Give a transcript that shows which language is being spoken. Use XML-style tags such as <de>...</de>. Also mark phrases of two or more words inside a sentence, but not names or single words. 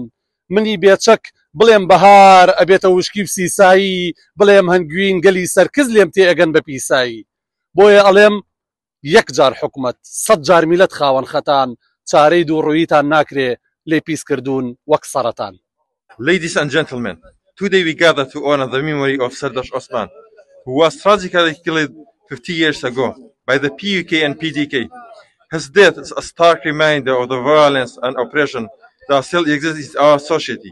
<ckb>منی بێچەک بڵێم بەهار ئەبێتە وشکی و سیسایی، بڵێم هەنگوین گەلی سەرکز لێم تێ ئەگەن بە پیسایی. بۆیە ئەڵێم یەک جار حکومەت 100 جار میلەت خاوەن خەتان، چارەی دووڕوویتان ناکرێ لێ پیسکردوون وەک سەرەتان.</ckb> <en>Ladies and gentlemen, today we gather to honor the memory of Sardash Osman, who was tragically killed 50 years ago by the PUK and PDK. His death is a stark reminder of the violence and oppression that still exists in our society.</en>